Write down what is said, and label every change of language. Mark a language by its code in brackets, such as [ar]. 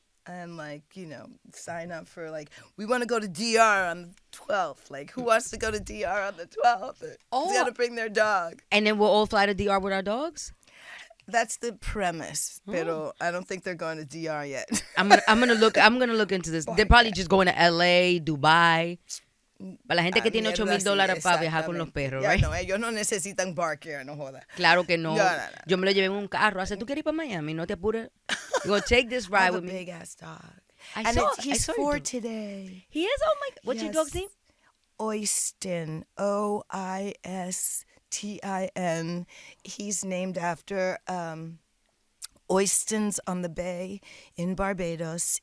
[en] and sign up for we want to go to DR on the 12th. Like, who wants to go to DR on the 12th? Oh. They got to bring their dog. And then we'll all fly to DR with our dogs. That's the premise, [es] pero [en] I don't think they're going to DR yet. I'm gonna look into this. They're probably just going to LA, Dubai. [es] Para la gente que tiene $8,000 para viajar con los perros, [en] right? [es] No, ellos no necesitan Bark Air, no joda. Claro que no. No. Yo me lo llevé en un carro. Hace, ¿tú quieres ir para Miami? No te apures. [en] You're going to take this ride with me. Big ass dog. I He's saw 4 you. today. He is? Oh my God. What's your dog's name? Oystin. Oistin. He's named after Oystins on the Bay in Barbados.